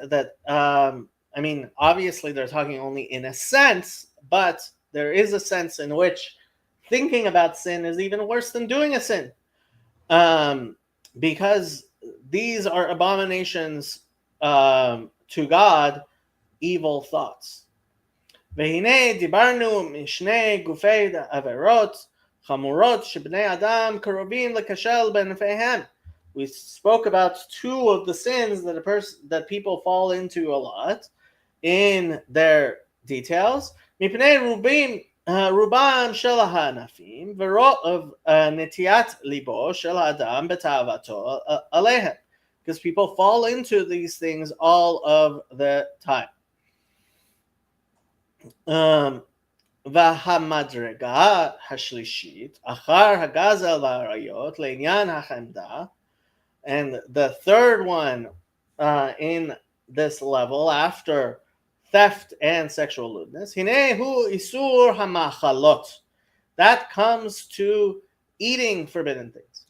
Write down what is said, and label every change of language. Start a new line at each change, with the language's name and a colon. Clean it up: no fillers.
English: That I mean, obviously they're talking only in a sense, but there is a sense in which thinking about sin is even worse than doing a sin, because these are abominations to God, evil thoughts.
Hebrew: והנה דיברנו משני גופי עבירות חמורות שבני אדם קרובים לכשל בנפיהם.
English: We spoke about two of the sins that people fall into a lot in their details.
Hebrew: מפני רובם של הענפים ורוב נטיית ליבו של האדם בתאוותו עליהם.
English: Because people fall into these things all of the time.
Hebrew: והמדרגה השלישית, אחר הגזל והעריות, לעניין החמדה,
English: and the third one in this level, after theft and sexual lewdness,
Hebrew: הנה הוא איסור המאכלות,
English: that comes to eating forbidden things.